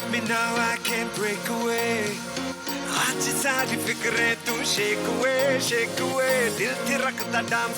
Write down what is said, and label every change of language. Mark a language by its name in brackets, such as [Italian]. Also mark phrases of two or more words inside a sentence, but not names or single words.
[English] me now I can't break away [Hindi] आज सारी फिक्रें तू [English] shake away [Hindi] दिल थिरकता डांस